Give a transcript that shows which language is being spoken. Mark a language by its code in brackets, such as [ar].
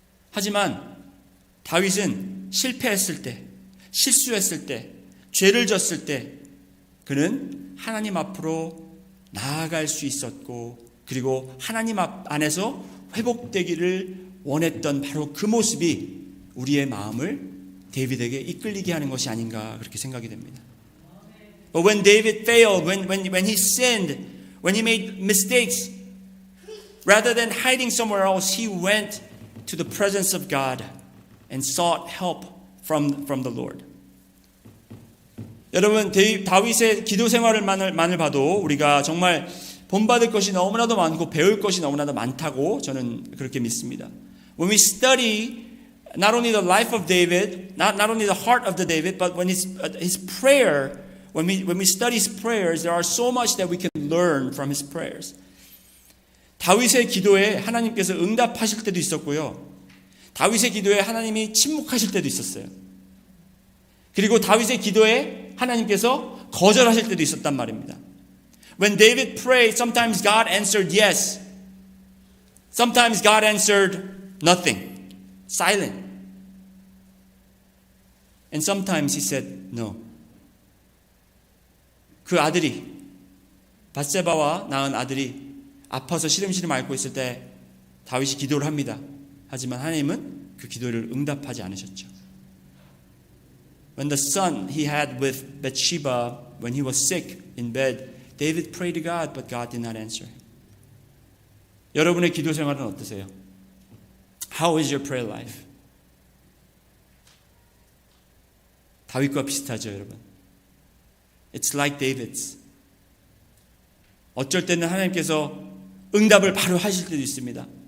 [ko] 하지만 다윗은 실패했을 때, 실수했을 때, 죄를 졌을 때 그는 하나님 앞으로 나아갈 수 있었고 그리고 하나님 안에서 회복되기를 원했던 바로 그 모습이 우리의 마음을 데이빗에게 이끌리게 하는 것이 아닌가 그렇게 생각이 됩니다. [en] But when David failed, when he sinned, when he made mistakes, rather than hiding somewhere else, he went to the presence of God and sought help from the Lord. [ko] 여러분, 다윗의 기도 생활만을 봐도 우리가 정말 본받을 것이 너무나도 많고 배울 것이 너무나도 많다고 저는 그렇게 믿습니다. [en] When we study not only the life of David, not only the heart of the David, but when his prayer, when we study his prayers, there are so much that we can learn from his prayers. [ko] 다윗의 기도에 하나님께서 응답하실 때도 있었고요. 다윗의 기도에 하나님이 침묵하실 때도 있었어요. 그리고 다윗의 기도에 하나님께서 거절하실 때도 있었단 말입니다. [en] When David prayed, sometimes God answered yes. Sometimes God answered nothing, silent. And sometimes he said no. [ko] 그 아들이, 밧세바와 낳은 아들이 아파서 시름시름 앓고 있을 때 다윗이 기도를 합니다. 하지만 하나님은 그 기도를 응답하지 않으셨죠. [en] When the son he had with Bathsheba, when he was sick in bed, David prayed to God, but God did not answer. [ko] 여러분의 기도 생활은 어떠세요? [en] How is your prayer life? [ko] 다윗과 비슷하죠, 여러분. [en] It's like David's. [ko] 어쩔 때는 하나님께서 응답을 바로 하실 때도 있습니다.